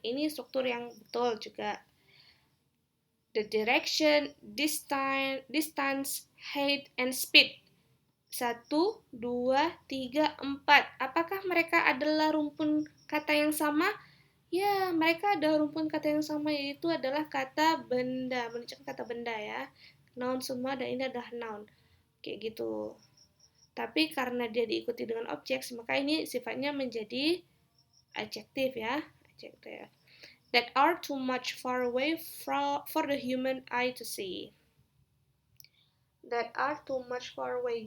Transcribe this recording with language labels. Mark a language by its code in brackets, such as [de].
[id] Ini struktur yang betul juga. [en] The direction, distance, height, and speed. [id] 1, 2, 3, 4. Apakah mereka adalah rumpun kata yang sama? Ya, mereka ada rumpun kata yang sama, yaitu adalah kata benda. Menunjukkan kata benda ya. Noun semua, dan ini adalah noun. Kayak gitu. Tapi karena dia diikuti dengan objek, maka ini sifatnya menjadi adjektif ya. Adjektif. [en] That are too much far away for the human eye to see. That are too much far away.